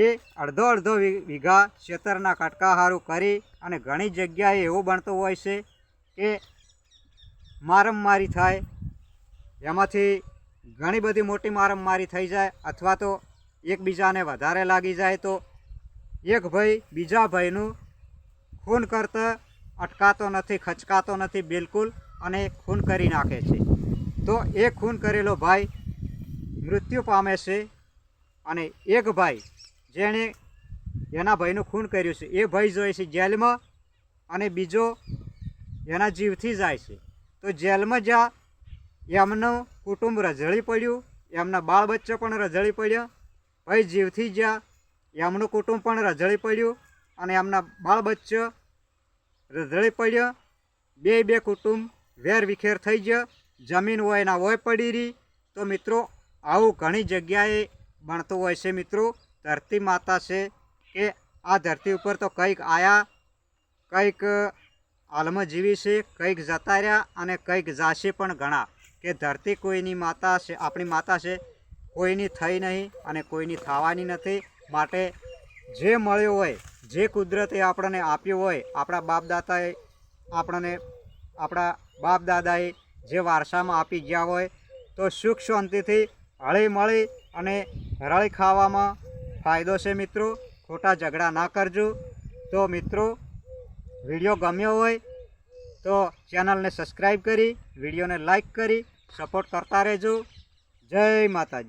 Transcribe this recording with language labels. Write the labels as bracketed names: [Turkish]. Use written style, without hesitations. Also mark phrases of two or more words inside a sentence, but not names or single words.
[Gujarati] અર્ધો અર્ધો વીઘા ક્ષેત્રના કટકા હારૂ કરી અને ઘણી જગ્યાએ એવું બણતું હોય છે કે મારમમારી થાય, એમાંથી ઘણી બધી મોટી મારમમારી થઈ જાય અથવા તો એકબીજાને વધારે લાગી જાય તો એક ભાઈ બીજા ભાઈનું ખૂન કરતા અટકાતો નથી, ખચકાતો નથી બિલકુલ અને ખૂન કરી નાખે છે। તો એક ખૂન કરેલો ભાઈ મૃત્યુ પામે છે અને એક ભાઈ જેણે એના ભાઈનું ખૂન કર્યું છે એ ભાઈ જોય છે જેલમાં અને બીજો એના જીવથી જાય છે। તો જેલમાં જ્યા એમનું કુટુંબ રઝળી પડ્યું, એમના બાળ બચ્ચા પણ રઝળી પડ્યા, ભાઈ જીવથી જ્યા એમનું કુટુંબ પણ રઝળી પડ્યું અને એમના બાળ બચ્ચા રઝળી પડ્યા। બે કુટુંબ વેર વિખેર થઈ ગયા, જમીન હોય ના હોય પડી રહી। તો મિત્રો આવું ઘણી જગ્યાએ બણતું હોય છે। મિત્રો ધરતી માતા સે કે આ ધરતી પર તો કઈક આયા કઈક હાલમાં જીવી છે, કઈક જતા રહ્યા અને કઈક જાશે પણ ઘણા। કે ધરતી કોઈની માતા છે, આપણી માતા છે, કોઈની થઈ નહીં અને કોઈની થવાની નથી। માટે જે મળ્યું હોય, જે કુદરતે આપણે આપ્યું હોય, આપણા બાપ દાતાએ આપણે આપણા બાપ દાદાએ જે વારસામાં આપી ગયા હોય તો સુખ શાંતિથી હળી મળી અને રળી ખાવામાં ફાયદો છે। મિત્રો ખોટા ઝઘડા ના કરજો. તો મિત્રો વીડિયો ગમ્યો હોય તો ચેનલ ને સબ્સક્રાઇબ કરી, વીડિયો ને લાઇક કરી સપોર્ટ કરતા રહેજો। જય માતાજી।